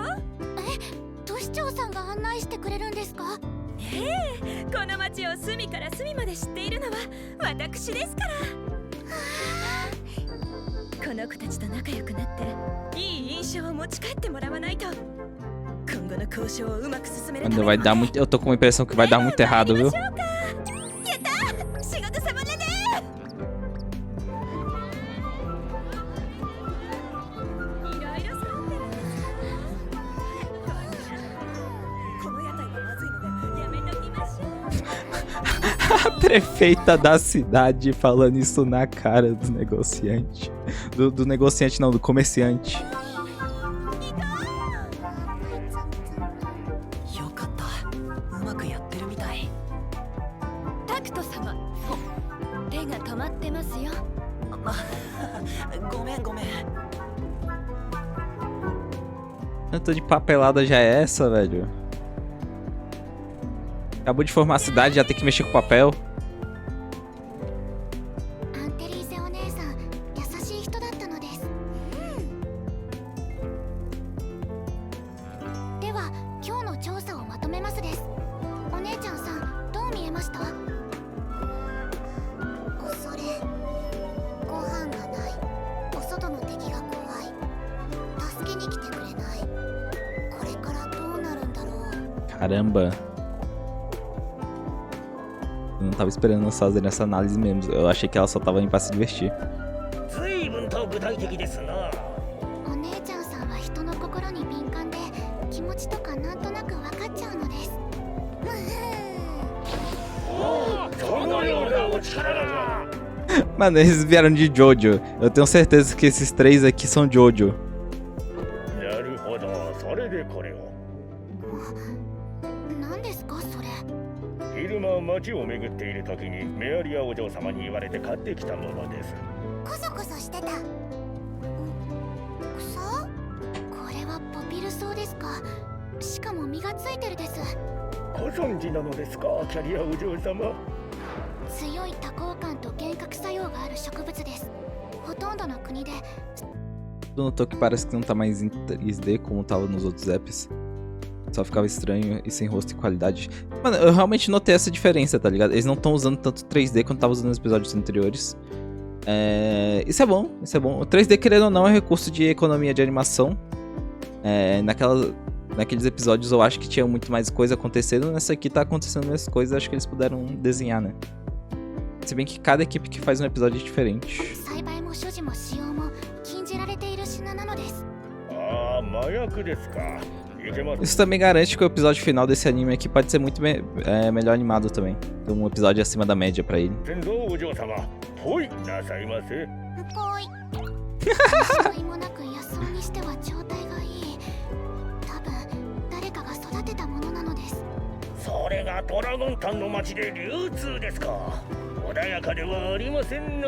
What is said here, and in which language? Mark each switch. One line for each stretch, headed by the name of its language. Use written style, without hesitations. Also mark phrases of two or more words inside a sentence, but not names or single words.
Japanese: 都市長さんが案内してくれるんですか？この街を隅から隅まで知っているのは私ですから。この子たちと仲良くなっていい印象を持ち帰ってもらわないと今後の交渉をうまく進めるために
Portuguese: Vai dar muito, eu tô com a impressão que vai dar muito errado, viu?
Japanese: やった仕事サボだね。いろいろ揃ってるんです。この屋台はまずいのでやめときましょう。
Portuguese: A prefeita da cidade falando isso na cara do negociante. Do negociante não, do comerciante.
Japanese: よかった、うまくやってるみたい。タクト様、手が止まってますよ。ごめん。
Portuguese: Tanto de papelada já é essa, velho? Acabou de formar a cidade, já tem que mexer com papel.
Japanese: アンテリーゼお姉さん、優しい人だったのです。では、今日の調査をまとめますです。お姉ちゃんさん、どう見えました？恐れ、ご飯がない、お外の敵が怖い、助けに来てくれない。これからどうなるんだろう。
Portuguese: Caramba. Eu não tava esperando elas fazerem essa análise mesmo. Eu achei que ela só tava indo pra se divertir.
Japanese: 随分と具体的ですな。お姉ちゃんさんは人の心に敏感で気持ちとかなんとなく分かっちゃうのです。そのようなお力が。
Portuguese: Mano, eles vieram de Jojo. Eu tenho certeza que esses três aqui são Jojo.
Japanese: なるほど、それでこれを。何ですかそれ？昼間街を巡っている時にメアリアお嬢様に言われて買ってきたものです。コソコソしてた。草？これはポピル草ですか？しかも実がついてるです。ご存知なのですか、キャリアお嬢様。強い多幸感と幻覚作用がある植物です。ほとんどの国で。
Portuguese: Tu notou que parece que não tá mais em 3D como tava nos outros apps? Só ficava estranho e sem rosto e qualidade. Mano, eu realmente notei essa diferença, tá ligado? Eles não estão usando tanto 3D quanto tava usando nos episódios anteriores. Isso é bom, isso é bom. O 3D, querendo ou não, é um recurso de economia de animação. Naqueles episódios eu acho que tinha muito mais coisa acontecendo. Nessa aqui tá acontecendo mais coisas, acho que eles puderam desenhar, né? Se bem que cada equipe que faz um episódio é diferente.
Japanese: 栽培も所持も使用も禁じられている品なのです。ああ、麻薬ですか。
Portuguese: Isso também garante que o episódio final desse anime aqui pode ser muito melhor animado também. Tem um episódio acima da média pra ele.
Japanese: ほいなさいませ。ぽい。違いもなく野草にしては状態がいい。多分誰かが育てたものなのです。それがドラゴンタンの町で流通ですか。穏やかではありませんな。